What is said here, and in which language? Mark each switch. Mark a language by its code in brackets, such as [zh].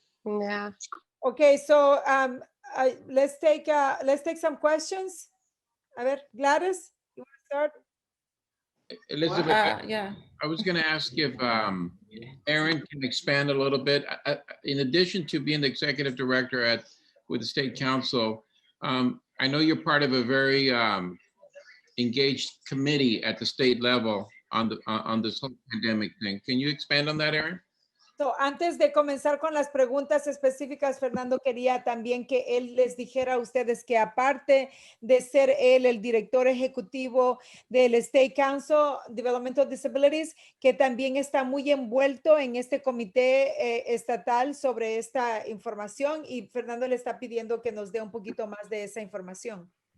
[en] Yeah. Okay, so let's take some questions. [es] A ver, [en] Gladys, you want to start? Elizabeth, Yeah. I was going to ask if Aaron can expand a little bit. In addition to being the executive director with the state council, I know you're part of a very engaged committee at the state level on this whole pandemic thing. Can you expand on that, Aaron? [es] So, antes de comenzar con las preguntas específicas, Fernando quería también que él les dijera a ustedes que aparte de ser él el director ejecutivo del State Council Developmental Disabilities, que también está muy envuelto en este comité estatal sobre esta información, y Fernando le está pidiendo que nos dé un poquito más de esa información.